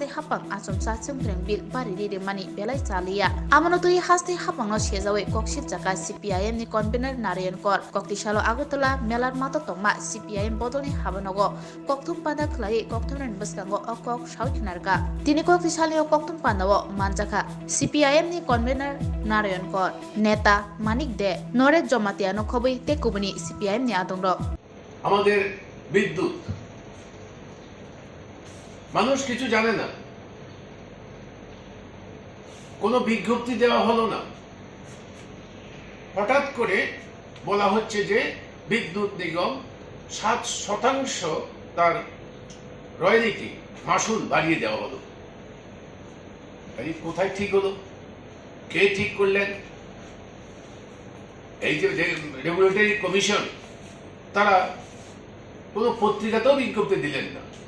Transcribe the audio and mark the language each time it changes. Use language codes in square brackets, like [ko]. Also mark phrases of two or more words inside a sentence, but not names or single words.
[trp] हाबां आचमसा चंफ्रें बिलबारि रेरेमानि बेलाय चालिया आमनो तुइ हास्ते हाबांनो सेजावे कक्सित जाका सीपीआईएम नि कन्वेनर नारायण कर कक्तिशालो आगरतला मेलार मातो तंमा सीपीआईएम बदलनि हाबानगो कक्थं पान्दा खलै कक्थंनि बसकांगो अकक साउथनारका तिनि कक्तिशालनि कक्थं पान्दाव मानजाखा सीपीआईएम नि कन्वेनर नारायण कर नेता मानिक दे नरेश जमातियानो खबै तेकुबनि सीपीआईएम नि आदंग्र [bn] আমাদের বিদ্যুৎ মানুষ কিছু জানে না কোনো বিজ্ঞপ্তি দেওয়া হলো না হঠাৎ করে বলা হচ্ছে যে বিদ্যুৎ নিগম 7% তার রয়্যালটি মাসুল বাড়িয়ে দেওয়া হলো এই কোথায় ঠিক হলো কে ঠিক করলেন এই যে রেগুলেটরি কমিশন তারা কোনো পত্রিকাতেও বিজ্ঞপ্তি দিলেন না